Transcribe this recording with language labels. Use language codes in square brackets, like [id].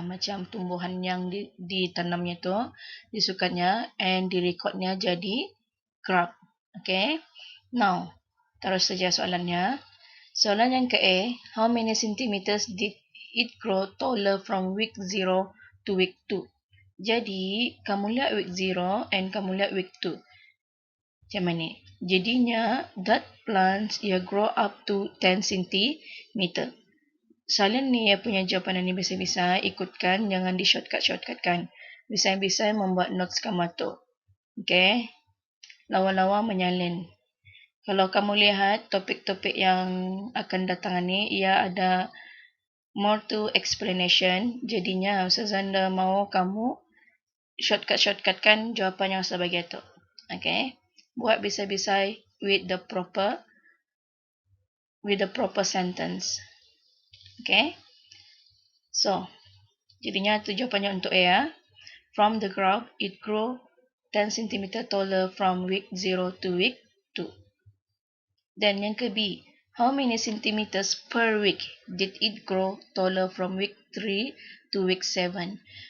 [ms] Macam tumbuhan yang ditanamnya tu. Disukatnya and direcordnya jadi graph. Okay. Now, terus saja soalannya. Soalan yang ke A, [en] how many centimeters did it grow taller from week 0 to week 2? [ms] Jadi, kamu lihat week 0 and kamu lihat week 2. Macam mana? Jadinya, [en] that plants ia grow up to 10 cm. [ms] Soalan ni ia punya jawapan ni bisa-bisa ikutkan, jangan di shortcut-shortcutkan. Bisa-bisa membuat notes kamu tu. Okay? Lawa-lawa menyalin. Kalau kamu lihat topik-topik yang akan datang ni, ia ada [en] more to explanation. [ms] Jadinya Ustazah mau kamu shortcutkan jawapan yang sebagai itu. Okay? Buat bisa-bisa [en] with the proper sentence. Okay? [ms] So, jadinya itu jawapannya untuk A ya. [en] From the graph, it grew 10 cm taller from week 0 to week 2. [ms] Dan yang ke B, [en] how many centimeters per week did it grow taller from week 3 to week 7?